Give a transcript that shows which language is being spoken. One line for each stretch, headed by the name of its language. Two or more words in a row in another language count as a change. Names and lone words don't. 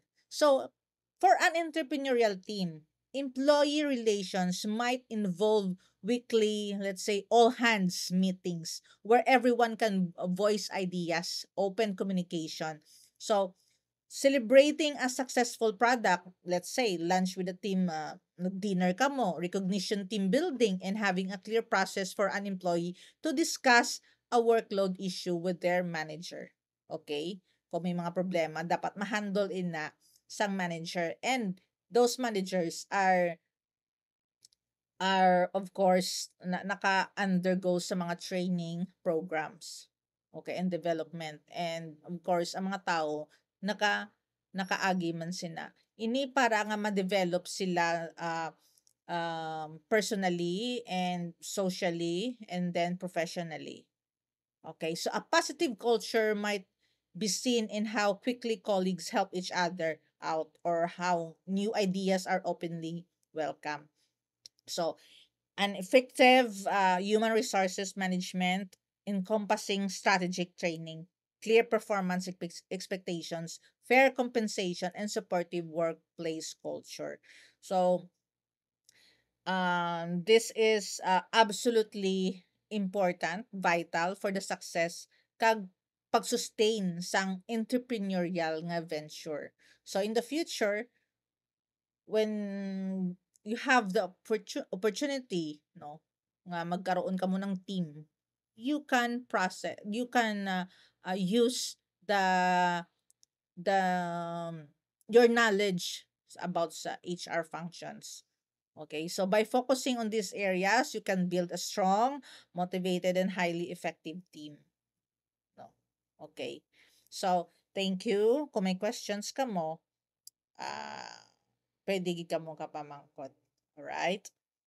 English: So, for an entrepreneurial team, employee relations might involve weekly, let's say, all hands meetings where everyone can voice ideas, open communication. So, celebrating a successful product, let's say lunch with the team, dinner
Hiligaynon: ka mo,
English: recognition team building, and having a clear process for an employee to discuss a workload issue with their manager.
Hiligaynon: Okay? Kung may mga problema, dapat ma-handle in na sang manager,
English: and those managers are of course
Hiligaynon: naka-undergo sa mga
English: training programs. Okay, and development. And of course,
Hiligaynon: ang mga tao nakaagi man sila. Ini para nga ma-develop sila
English: personally and socially and then professionally. Okay, so a positive culture might be seen in how quickly colleagues help each other out or how new ideas are openly welcome. So, an effective human resources management encompassing strategic training. clear performance expectations, fair compensation, and supportive workplace culture. So, this is absolutely important, vital for the success
Hiligaynon: kag pag-sustain sang
English: entrepreneurial nga venture. So in the future, when you have the opportunity, no,
Hiligaynon: nga magkaroon ka mo ng
English: team, you can use the the your knowledge about sa HR functions. Okay, so by focusing on these areas, you can build a strong, motivated, and highly effective team. No? Okay. So, thank you.
Hiligaynon: Kung may questions ka mo, pwede gid ka mo kapamangkot.
English: Alright?